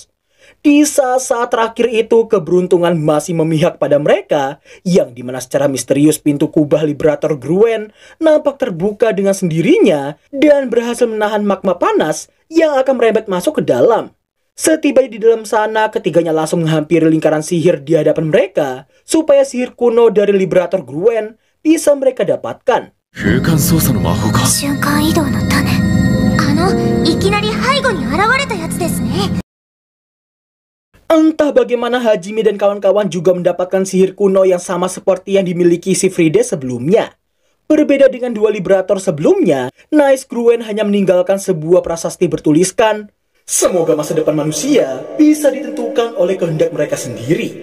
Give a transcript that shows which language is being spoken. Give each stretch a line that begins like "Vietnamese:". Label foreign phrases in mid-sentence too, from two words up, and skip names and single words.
Indonesian: Di saat-saat terakhir itu, keberuntungan masih memihak pada mereka, yang dimana secara misterius pintu kubah Liberator Gruen nampak terbuka dengan sendirinya dan berhasil menahan magma panas yang akan merembet masuk ke dalam. Setiba di dalam sana, ketiganya langsung menghampiri lingkaran sihir di hadapan mereka, supaya sihir kuno dari Liberator Gruen bisa mereka dapatkan.
Japanese: 瞬間移動の種。いきなり背後に現れたやつですね。
Indonesian: Entah bagaimana Hajime dan kawan-kawan juga mendapatkan sihir kuno yang sama seperti yang dimiliki si Fride sebelumnya. Berbeda dengan dua Liberator sebelumnya, Nice Gruen hanya meninggalkan sebuah prasasti bertuliskan, "Semoga masa depan manusia bisa ditentukan oleh kehendak mereka sendiri."